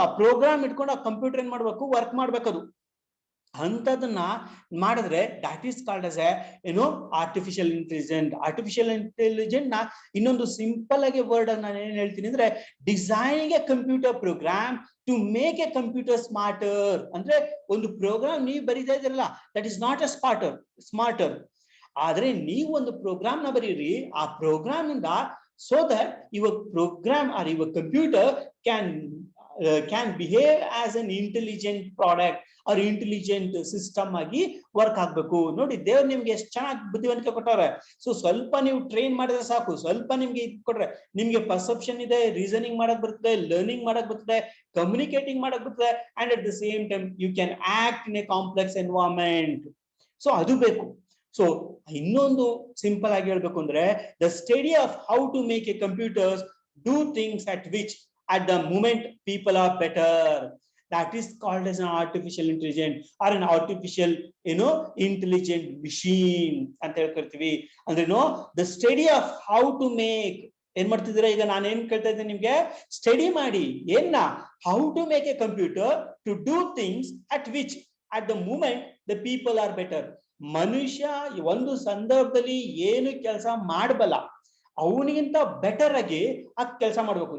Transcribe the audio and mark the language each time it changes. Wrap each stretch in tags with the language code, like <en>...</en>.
<kn>ಆ ಪ್ರೋಗ್ರಾಮ್ ಇಟ್ಕೊಂಡು ಆ ಕಂಪ್ಯೂಟರ್ ಏನ್ ಮಾಡ್ಬೇಕು, ವರ್ಕ್ ಮಾಡ್ಬೇಕದು. ಅಂತದನ್ನ ಮಾಡಿದ್ರೆ</kn> <en>That is called as artificial intelligent.</en> <kn>Artificial intelligent ನ ಇನ್ನೊಂದು ಸಿಂಪಲ್ ಆಗಿ ವರ್ಡ್ ನಾನು ಏನ್ ಹೇಳ್ತೀನಿ ಅಂದ್ರೆ,</kn> <en>Designing a computer program to make a computer smarter.</en> <kn>ಅಂದ್ರೆ ಒಂದು ಪ್ರೋಗ್ರಾಮ್ ನೀವು ಬರೀತಾ ಇದ್ರಲ್ಲ,</kn> <en>That is not a smarter.</en> <kn>ಆದ್ರೆ ನೀವು ಒಂದು ಪ್ರೋಗ್ರಾಮ್ ನ ಬರೀರಿ, ಆ ಪ್ರೋಗ್ರಾಮ್ ಇಂದ</kn> <en>so that your program or your computer can behave as an intelligent product or intelligent system</en> <kn>ಆಗಿ ವರ್ಕ್ ಆಗ್ಬೇಕು. ನೋಡಿ, ದೇವ್ರು ನಿಮ್ಗೆ ಎಷ್ಟು ಚೆನ್ನಾಗಿ ಬುದ್ಧಿವಂತಿಕೆ ಕೊಟ್ಟವ್ರೆ. ಸೊ ಸ್ವಲ್ಪ ನೀವು ಟ್ರೈನ್ ಮಾಡಿದ್ರೆ ಸಾಕು, ಸ್ವಲ್ಪ ನಿಮ್ಗೆ ಕೊಟ್ರೆ ನಿಮ್ಗೆ ಪರ್ಸೆಪ್ಷನ್ ಇದೆ, ರೀಸನಿಂಗ್ ಮಾಡಕ್ ಬರ್ತದೆ, ಲರ್ನಿಂಗ್ ಮಾಡಕ್ ಬರ್ತದೆ, ಕಮ್ಯುನಿಕೇಟಿಂಗ್ ಮಾಡಕ್ ಬರ್ತದೆ,</kn> <en>And at the same time you can act in a complex environment.</en> <kn>So ಅದು ಬೇಕು.</kn> <en>so</en> <kn>ಇನ್ನೊಂದು ಸಿಂಪಲ್ ಆಗಿ ಹೇಳ್ಬೇಕು ಅಂದ್ರೆ,</kn> <en>The study of how to make a computers do things at which at the moment people are better. That is called as an artificial intelligence or an artificial intelligent machine</en> <kn>ಅಂತ ಹೇಳ್ಕೊಳ್ತೀವಿ.</kn> <en>ಅಂದ್ರೆ the study of how to make</en> <kn>ಏನ್ ಮಾಡ್ತಿದ್ದೀರಾ ಈಗ ನಾನು ಏನ್ ಕೇಳ್ತಾ ಇದ್ದೀನಿ ನಿಮ್ಗೆ, ಸ್ಟಡಿ ಮಾಡಿ ಏನ್ನ,</kn> <en>How to make a computer to do things at which at the moment the people are better.</en> <kn>ಮನುಷ್ಯ ಒಂದು ಸಂದರ್ಭದಲ್ಲಿ ಏನು ಕೆಲಸ ಮಾಡಬಲ್ಲ ಅವನಿಗಿಂತ ಬೆಟರ್ ಆಗಿ ಆ ಕೆಲಸ ಮಾಡ್ಬೇಕು.</kn>